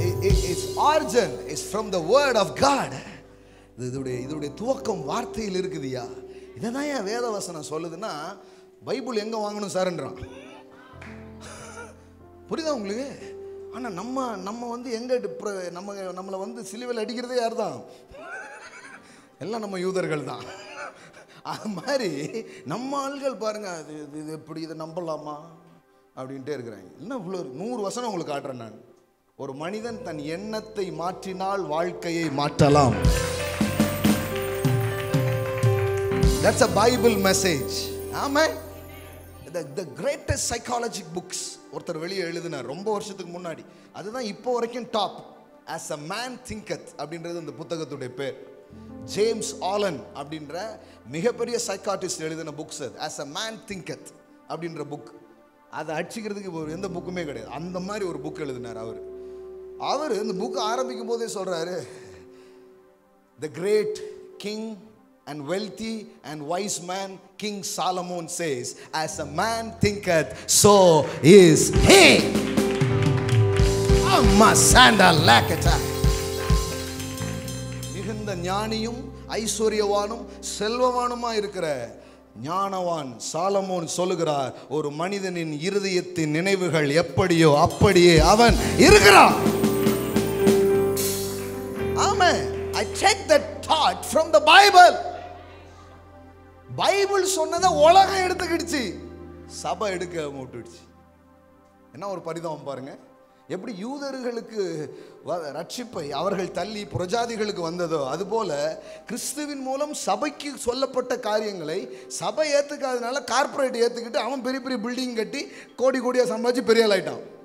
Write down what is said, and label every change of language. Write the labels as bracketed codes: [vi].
[en] Its origin is from the word of God. [ta] இதோடைய துவக்கம் வார்த்தையில் இருக்குதுயா. இதை தான் ஏன் வேதவசனம் சொல்லுதுன்னா, பைபிள் எங்கே வாங்கணும் சார்ன்றான். புரியுதா உங்களுக்கு? ஆனால் நம்ம வந்து எங்கே நம்மளை வந்து சிலுவையில் அடிக்கிறதே யார் தான்? எல்லாம் நம்ம யூதர்கள் தான். அது மாதிரி நம்ம ஆள்கள் பாருங்க, இது எப்படி, இதை நம்பலாமா அப்படின்ட்டே இருக்கிறாங்க. இன்னும் இவ்வளோ 100 வசனம் உங்களுக்கு காட்டுறேன் நான். ஒரு மனிதன் தன் எண்ணத்தை மாற்றினால் வாழ்க்கையை மாற்றலாம். [en] That's a Bible message. ஆமாம். The greatest psychological books [ta] ஒருத்தர் வெளியே எழுதினார் ரொம்ப வருஷத்துக்கு முன்னாடி. அதுதான் இப்போ வரைக்கும் top. As a man thinketh அப்படின்றது அந்த புத்தகத்துடைய பேர். ஜேம்ஸ் ஆலன் அப்படின்ற மிகப்பெரிய சைக்காட்டிஸ்ட் எழுதின புக்ஸ் அது. As a man thinketh அப்படின்ற புக். அதை அடிச்சுக்கிறதுக்கு எந்த புக்குமே கிடையாது. அந்த மாதிரி ஒரு புக் எழுதினார் அவர். இந்த புக் ஆரம்பிக்கும் போதே சொல்றாரு, [en] the great king and wealthy and wise man King Solomon says, as a man thinketh, so is he. Amasanda lakata. [ta] மிகுந்த ஞானியும் ஐஸ்வர்யவானும் செல்வவானுமா இருக்கிற ஞானவான் சாலமோன் சொல்லுகிறார், ஒரு மனிதனின் இருதயத்தின் நினைவுகள் எப்படியோ அப்படியே அவன் இருக்கிறான். ஆமென். [en] I take that thought from the Bible. [ta] Bible சொன்னதை உலகம் எடுத்துக்கிடுச்சு. சபை எடுக்க விட்டுடுச்சு. என்ன ஒரு பரிதாபம் பாருங்க. எப்படி யூதர்களுக்கு ரட்சிப்பை அவர்கள் தள்ளி புறஜாதிகளுக்கு வந்ததோ அதுபோல கிறிஸ்துவின் மூலம் சபைக்கு சொல்லப்பட்ட காரியங்களை சபை ஏற்றுக்காதனால கார்பரேட் ஏற்றுக்கிட்டு அவன் பெரிய பெரிய பில்டிங் கட்டி கோடி கோடியாக சம்பாதிச்சு பெரிய ஆள் ஆயிட்டான்.